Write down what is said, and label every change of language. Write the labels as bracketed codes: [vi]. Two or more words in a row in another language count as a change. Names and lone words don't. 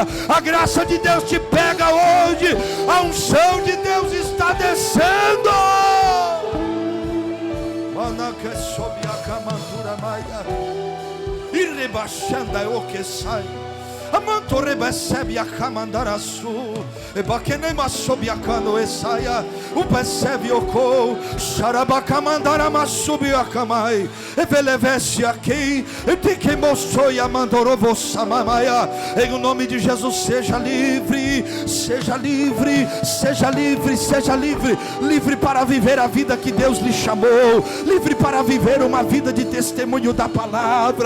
[pt] A graça de Deus te pega hoje, a unção de Deus está descendo. Manaka sob a camantura maia, e rebaixando o que sai. Amanto recebe a camandaraçu, e baquenema sob a cano e saia. O percebe o cou, xarabacamandara subi a camai, e velevesse aqui, e te que mostrou e amandorovo samamaia. Em o nome de Jesus, seja livre, seja livre, seja livre, seja livre, livre para viver a vida que Deus lhe chamou, livre para viver uma vida de testemunho da palavra.